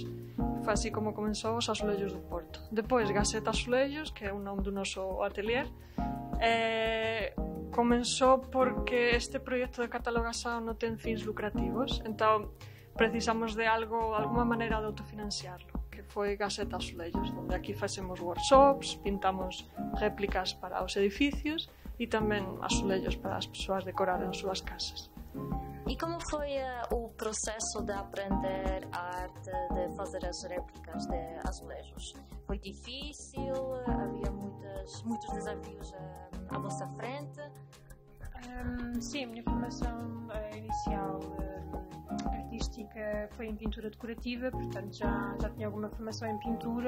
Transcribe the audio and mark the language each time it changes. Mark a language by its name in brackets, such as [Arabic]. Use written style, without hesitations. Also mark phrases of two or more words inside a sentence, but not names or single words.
[Galician] E foi así como comenzou os azulejos do Porto. Depois, Gazeta Azulejos, que é o nome do noso atelier, comenzou porque este proxecto de catalogación non ten fins lucrativos, entón precisamos de alguma maneira de autofinanciarlo, que foi Gazeta Azulejos, onde aquí facemos workshops, pintamos réplicas para os edificios e tamén azulejos para as persoas decorar as súas casas. [Portuguese] E como foi o processo de aprender a arte de fazer as réplicas de azulejos? Foi difícil? Havia muitos desafios à vossa frente? Sim, a minha formação inicial artística foi em pintura decorativa, portanto já tinha alguma formação em pintura.